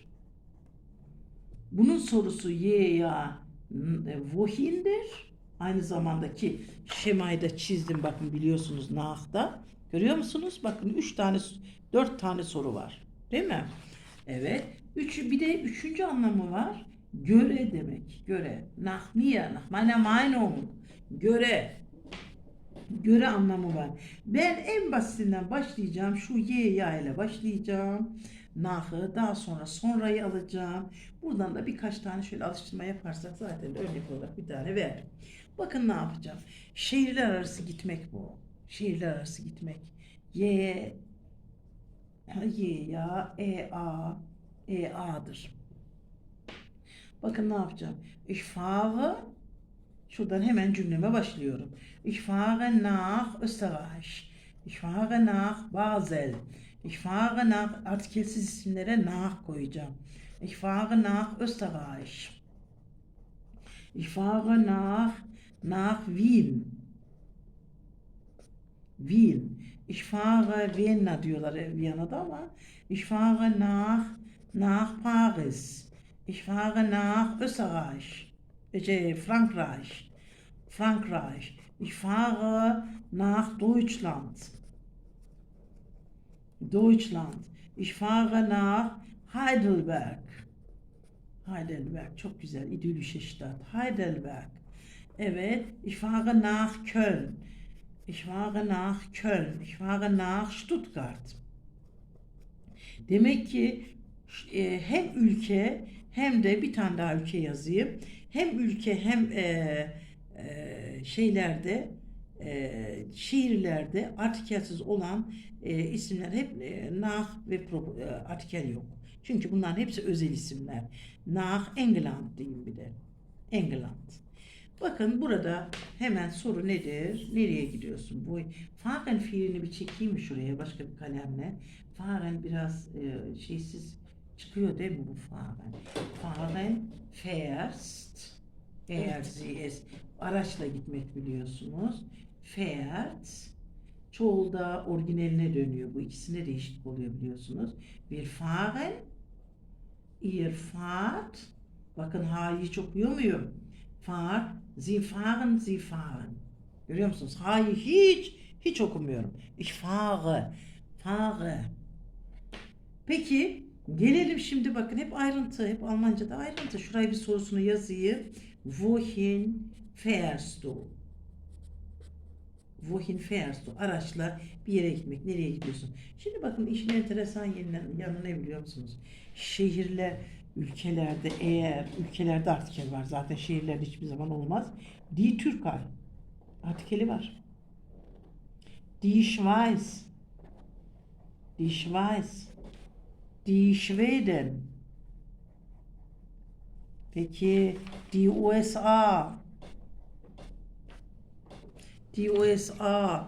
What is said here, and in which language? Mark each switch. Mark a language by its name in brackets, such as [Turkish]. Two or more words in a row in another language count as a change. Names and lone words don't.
[Turkish] Bunun sorusu yeya wohin'dir. Aynı zamanda ki şemayı da çizdim bakın biliyorsunuz Nah'da. Görüyor musunuz? Bakın 4 tane soru var. Değil mi? Evet. Bir de üçüncü anlamı var. Göre demek. Göre. [German] Nach mir, nach meiner Meinung. [Turkish] Göre. Göre anlamı var. Ben en basitinden başlayacağım. Şu ya ile başlayacağım. Nah'ı daha sonra sonrayı alacağım. Buradan da birkaç tane şöyle alıştırma yaparsak zaten örnek olarak bir tane verdim. Bakın ne yapacağım. Şehirler arası gitmek bu. Şehirler arası gitmek. Y ya A'dır. Bakın ne yapacağım. [German] Ich fahre, [Turkish] şuradan hemen cümleme başlıyorum. [German] Ich fahre nach Österreich. Ich fahre nach Basel. Ich fahre nach, [Turkish] artikelsiz isimlere nach koyacağım. [German] Ich fahre nach Österreich. Ich fahre nach Wien. Wien. Ich fahre Vienna [Turkish] diyorlar Viyana'da ama [German] ich fahre nach Paris. Ich fahre nach Österreich. Frankreich. Frankreich. Ich fahre nach Deutschland. Deutschland. Ich fahre nach Heidelberg. Heidelberg. [Turkish] Çok güzel. [German] İdyllische Stadt. [Turkish] Heidelberg. [German] Evet. Ich fahre nach Köln. Ich fahre nach Köln. Ich fahre nach Stuttgart. [Turkish] Demek ki hem ülke hem de bir tane daha ülke yazayım. Hem ülke hem şehirlerde artikelsiz olan isimler hep nach ve artikel yok. Çünkü bunların hepsi özel isimler. Nach England diyeyim bir de. England. Bakın burada hemen soru nedir? Nereye gidiyorsun? Bu fahren fiilini bir çekeyim mi şuraya başka bir kalemle? Fahren biraz şeysiz çıkıyor değil mi bu fahren? [German] Fahren fährst. [Turkish] Eğer araçla gitmek biliyorsunuz. [German] Fährt. [Turkish] Çoğulda orijinaline dönüyor. Bu ikisine de eşit oluyor biliyorsunuz. [German] Wir fahren. Ihr fahrt. [Turkish] Bakın ha'yı hiç okuyor muyum? [German] Fahrt. Sie fahren, Sie fahren. [Turkish] Görüyor musunuz? Ha'yı hiç okumuyorum. [German] Ich fahre. Fahre. [Turkish] Peki gelelim şimdi bakın hep ayrıntı, hep Almanca'da ayrıntı. Şuraya bir sorusunu yazayım. [German] Wohin fährst du? Wohin fährst du? [Turkish] Araçla bir yere gitmek. Nereye gidiyorsun? Şimdi bakın işin enteresan yanı ne biliyor musunuz? Şehirler, ülkelerde ülkelerde artikel var. Zaten şehirlerde hiçbir zaman olmaz. [German] Die Türkei. [Turkish] Artikeli var. [German] Die Schweiz. Die Schweiz. Die Schweden. [Turkish] Peki die USA. [German] Die USA.